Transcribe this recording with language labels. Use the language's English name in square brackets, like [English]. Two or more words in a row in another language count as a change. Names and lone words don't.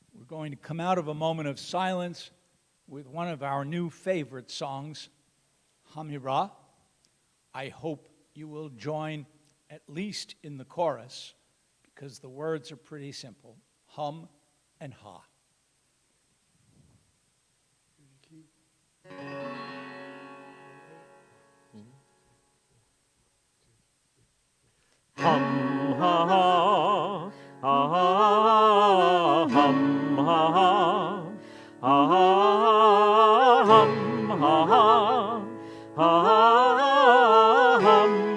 [English] going to come out of a moment of silence with one of our new favorite songs, Hamirah. I hope you will join at least in the chorus, because the words are pretty simple, hum and ha. Hum ha ha, ha ha, hum ha ha, ha ha, hum ha ha, ha ha, hum.